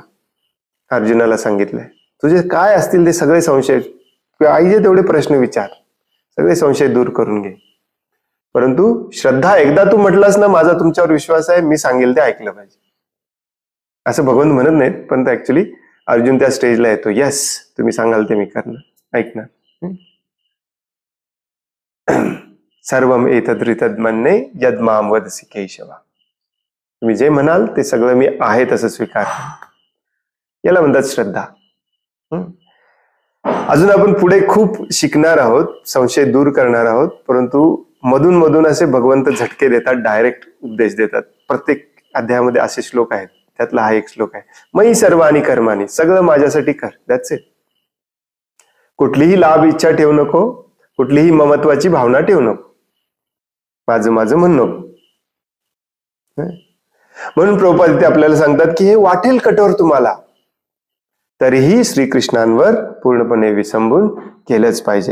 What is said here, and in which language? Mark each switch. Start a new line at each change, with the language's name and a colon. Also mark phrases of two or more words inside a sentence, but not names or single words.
Marathi: अर्जुनाला सांगितलंय तुझे काय असतील ते सगळे संशय, पाहिजे तेवढे प्रश्न विचार, सगळे संशय दूर करून घे. परंतु श्रद्धा, एकदा तू म्हटलास ना माझा तुमच्यावर विश्वास आहे, मी सांगेल ते ऐकलं पाहिजे, असं भगवंत म्हणत नाहीत. पण ऍक्च्युली अर्जुन त्या स्टेजला येतो, यस तुम्ही सांगाल ते मी करणार, ऐकणार.
Sanskrit: सर्वम एतद्रितद मन्ये यद माम वदसि केशवा,
Marathi: तुम्ही जे म्हणाल ते सगळं मी आहे तसं स्वीकार. याला म्हणतात श्रद्धा. अजून आपण पुढे खूप शिकणार आहोत, संशय दूर करणार आहोत. परंतु मधून मधून असे भगवंत झटके देतात, डायरेक्ट उपदेश देतात. प्रत्येक अध्यायामध्ये असे श्लोक आहेत, त्यातला हा एक श्लोक आहे,
Sanskrit: मयी सर्वाणी कर्माणी,
Marathi: सगळं माझ्यासाठी कर.
English: that's it.
Marathi: कुठलीही लाभ इच्छा ठेवू नको, कुठलीही ममत्वाची भावना ठेवू नको, माझं माझं म्हणू नको. म्हणून प्रभुपाद इथे आपल्याला सांगतात की हे वाटेल कठोर तुम्हाला, तरीही श्रीकृष्णांवर पूर्णपणे विसंबून केलंच पाहिजे.